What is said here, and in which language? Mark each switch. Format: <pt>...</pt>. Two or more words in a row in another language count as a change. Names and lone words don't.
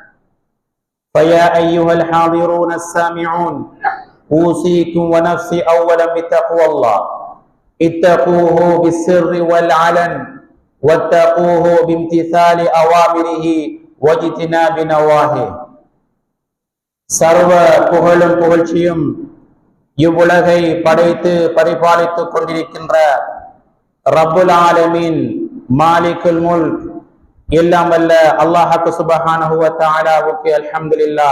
<ar>فيا أيها الحاضرون السامعون أوصيكم ونفسي أولا بتقوى الله اتقوه بالسر والعلن واتقوه بامتثال أوامره واجتناب نواهيه</ar> <ta>சர்வ புகழும் புகழ்ச்சியும் இவ்வுலகை படைத்து பரிபாலித்துக் கொண்டிருக்கின்ற</ta> <ar>رب العالمين مالك الملك</ar> <ta>எல்லாம் வல்ல அல்லாஹ்</ta> <ar>سبحانه وتعالى</ar> <ta>அல்ஹம்துலில்லாஹ்.</ta>